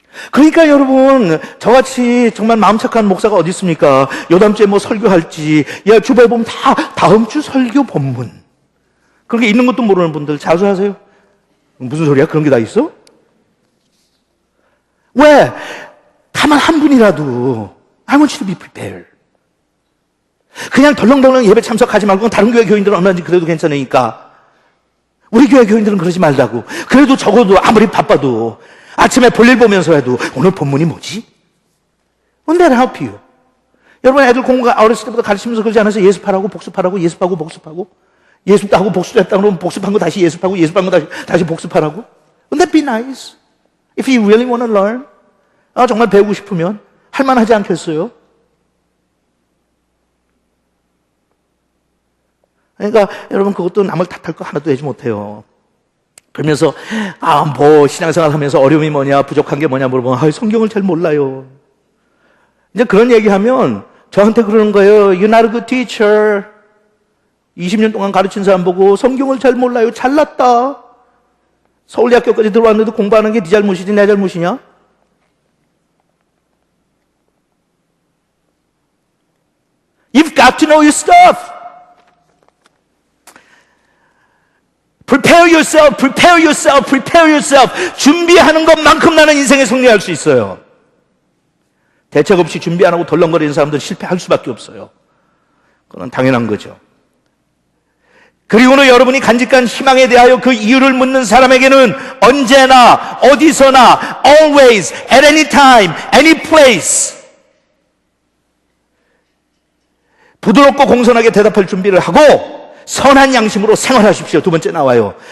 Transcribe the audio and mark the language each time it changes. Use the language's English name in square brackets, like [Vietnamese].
[Korean] 그러니까 여러분, 저같이 정말 마음 착한 목사가 어디 있습니까? 요다음 주에 뭐 설교할지, 야, 주변에 보면 다 다음 주 설교 본문. 그런 게 있는 것도 모르는 분들 자수하세요. 무슨 소리야? 그런 게 다 있어? 왜? 다만 한 분이라도 [English] I want you to be prepared. [Korean] 그냥 덜렁덜렁 예배 참석하지 말고 다른 교회 교인들은 얼마든지 그래도 괜찮으니까 우리 교회 교인들은 그러지 말라고. 그래도 적어도 아무리 바빠도 아침에 볼일 보면서 해도 오늘 본문이 뭐지? [English] Won't that help you? [Korean] 여러분 애들 공부가 어렸을 때부터 가르치면서 그러지 않아서 예습하라고 복습하라고 예습하고 복습하고 예습도 하고 복습도 했다 그러면 복습한 거 다시 예습하고 예습한 거 다시 복습하라고? [English] Wouldn't that be nice? If you really want to learn? [Korean] 정말 배우고 싶으면 할만하지 않겠어요? 그러니까 여러분 그것도 남을 탓할 거 하나도 내지 못해요. 그러면서 뭐 신앙생활 하면서 어려움이 뭐냐 부족한 게 뭐냐 물어보면 성경을 잘 몰라요. 이제 그런 얘기하면 저한테 그러는 거예요. [English] You're not a good teacher. [Korean] 20년 동안 가르친 사람 보고 성경을 잘 몰라요. 잘났다. 서울대학교까지 들어왔는데 공부하는 게 네 잘못이지 내 잘못이냐? [English] You've got to know your stuff. Prepare yourself, prepare yourself, prepare yourself. [Korean] 준비하는 것만큼 나는 인생에 승리할 수 있어요. 대책 없이 준비 안 하고 덜렁거리는 사람들은 실패할 수밖에 없어요. 그건 당연한 거죠. 그리고는 여러분이 간직한 희망에 대하여 그 이유를 묻는 사람에게는 언제나, 어디서나, [English] always, at any time, any place [Korean] 부드럽고 공손하게 대답할 준비를 하고 선한 양심으로 생활하십시오. 두 번째 나와요.